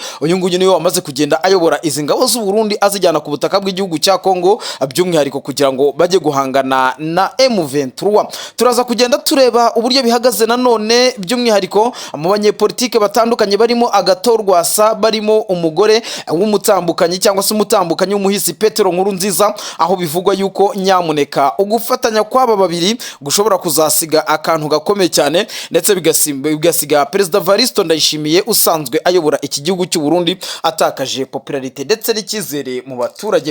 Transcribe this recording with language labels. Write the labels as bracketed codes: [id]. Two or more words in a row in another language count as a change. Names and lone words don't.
[rw] Uyu nguyu niwe wamaze kugenda ayobora izi ngabo z'u Burundi azijyana ku butaka bw'igihugu cya Kongo, by'umwihariko kugira ngo bajye guhangana na M23. Turaza kugenda tureba uburyo bihagaze nanone, by'umwihariko mu banyepolitike batandukanye barimo Agatorwasa, barimo umugore w'umutambukanyi cyangwa se umutambukanyi w'umuhisi Petero Nkurunziza, aho bivugwa yuko nyamuneka ugufatanya kw'aba babiri gushobora kuzasiga akantu gakomeye cyane, ndetse bigasiga Perezida Varisto Ndayishimiye usanzwe ayobora iki gihugu cy'u Burundi atakaje popularité ndetse n'icyizere mu baturage.